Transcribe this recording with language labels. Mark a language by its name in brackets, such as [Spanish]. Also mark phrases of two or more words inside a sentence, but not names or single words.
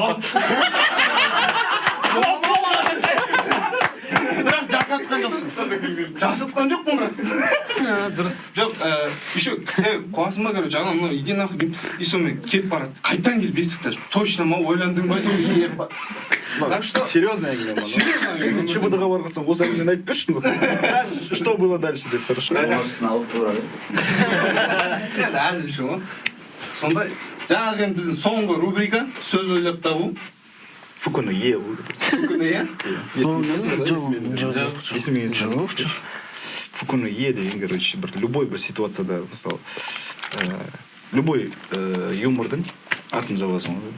[Kazakh] Бірақ жасатқан жоқсың. Жасатқан жоқпын бірақ. Дұрыс. Жоқ, еще, қуасың ба, короче, ана мынау [Russian] иди нахуй [Kazakh] деймін. И сонымен кетіп барады. Қайттан келіп есікті. Точно ма, ойландың ба деймін. [Russian] Так что... [Kazakh] Серьезно әңгіме ма? Сен ЧБД-ға барғансың, осы әңгімені айтып бершін ғой. [Russian] Что было дальше [Kazakh] деп хорошо. Бумажкасын алып тұрады. Енді әзілші ғой. Сондай, жаңағы енді біздің соңғы рубрика сөз ойлап табу. Фукуны е. Фукуны е? Жоқ. Фукуны е деген, короче, бір любой бір ситуацияда, мысалы, любой юмордың артын жабасың ғой.